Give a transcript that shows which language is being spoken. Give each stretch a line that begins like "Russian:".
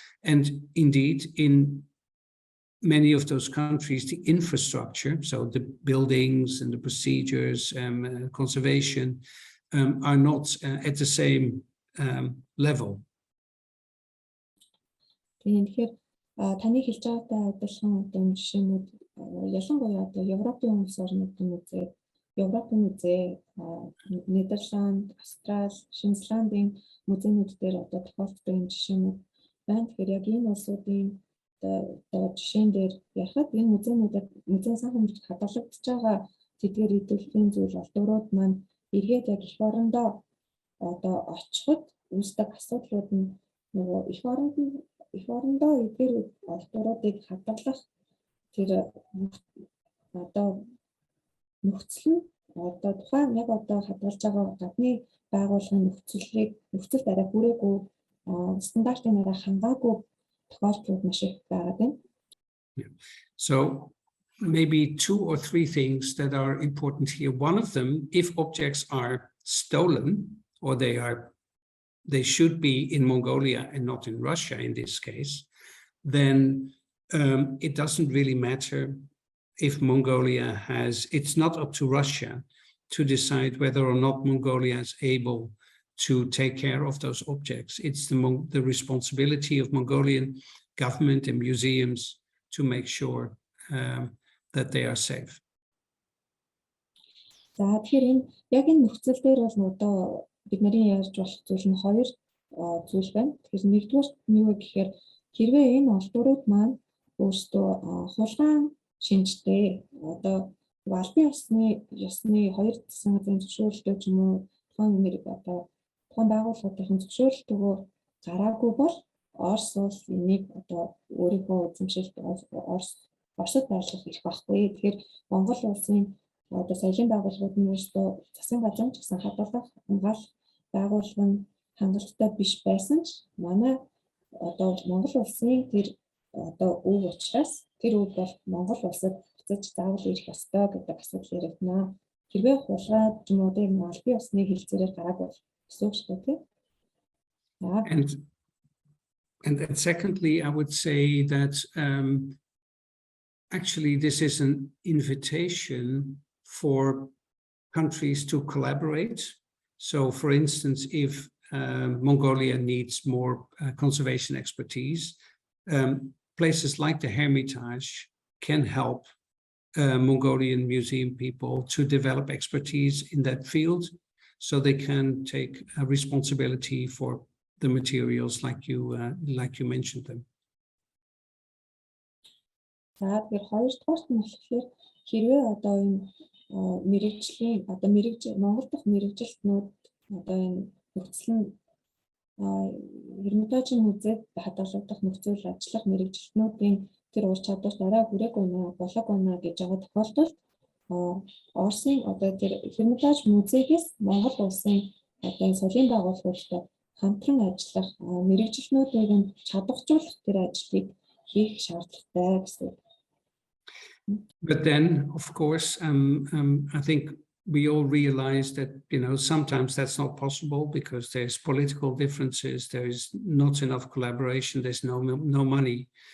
English: And indeed, in many of those countries, the infrastructure, so the buildings and the procedures, conservation, are not at the same level.
Mongolian: Тэгэхээр таны хэлж байгаатай адилхан одоо жишээнүүд ялангуяа одоо Европын улс орнуудын музей, Европын музей, Нидерланд, Австрали, Шинэ Зеландын музейнүүд дээр одоо тохиолддог юм жишээнүүд байна. Тэгэхээр яг энэ улсуудын одоо жишээн дээр ярихад энэ музейн санхүүжилт хадгалагдж байгаа тэдгээр идэвхтэй зүйл олдврууд маань эргээд яг эх орондоо одоо очиход үүсдэг асуудлууд нь нөгөө эх орондоо эдгээр олдвруудыг хадгалах тэр одоо нөхцөл нь одоо тухайн яг одоо хадгалж байгаа гадны байгууллагын нөхцөлд арай хүрээгүй стандартын арай хангаагүй тохиолдлууд маш их байгаа юм.
English: So maybe 2 or 3 things that are important here. One of them, if objects are stolen, or they should be in Mongolia and not in Russia in this case, then it doesn't really matter if Mongolia has, it's not up to Russia to decide whether or not Mongolia is able to take care of those objects. It's the responsibility of Mongolian government and museums to make sure that they are safe.
Mongolian: За тэгэхээр яг энэ нөхцөл дээр бол одоо бидний ярьж болох зүйл нь 2 зүйл байна. Тэгэхээр нэгдүгээр нь юу гэхээр хэрвээ энэ олдврууд маань өөрсдөө хулгайн шинжтэй одоо албан ёсны 2 засгийн зөвшөөрлөлтөд ч юм уу тухайн байгууллагын зөвшөөрлөлтөөр гараагүй бол Орос улс энийг одоо өөрийнхөө эзэмшилд Оросд байрлах эрх байхгүй. Тэгэхээр Монгол улсын одоо соёлын байгууллагууд нь өөрсдөө засгийн газар ч гэсэн хадгалах, хамгаалах байгууллага нь хангалттай биш байсан ч манай одоо Монгол улсын тэр одоо өв учраас тэр өв бол Монгол улсад буцаж заавал ирэх ёстой гэдэг асуудал яригдана. Хэрвээ хулгай ч юм уу тийм албан ёсны хэлцээрээр гараагүй гэсэн үг шүү дээ.
English: And secondly, I would say that actually this is an invitation for countries to collaborate. So, for instance, if Mongolia needs more conservation expertise, places like the Hermitage can help Mongolian museum people to develop expertise in that field, so they can take responsibility for the materials like you mentioned them.
Mongolian: За тэгэхээр хоёрдугаарт нь болохоор хэрвээ одоо энэ мэрэгжлийн одоо Монгол дахь мэрэгжилтнүүд одоо энэ нөхцөл нь Эрмитажийн музейд хадгалагдах нөхцөл ажиллах мэрэгжилтнүүдийн тэр ур чадварт арай хүрээгүй нэ болоог байна гэж байгаа тохиолдолд Оросын одоо тэр Эрмитаж музейгээс Монгол улсын одоо энэ соёлын байгууллагуудтай хамтран ажиллах мэрэгжилтнүүдийг нь чадваржуулах тэр ажлыг хийх шаардлагатай гэсэн.
English: But then, of course, I think we all realize that, sometimes that's not possible because there's political differences, there is not enough collaboration, there's no money.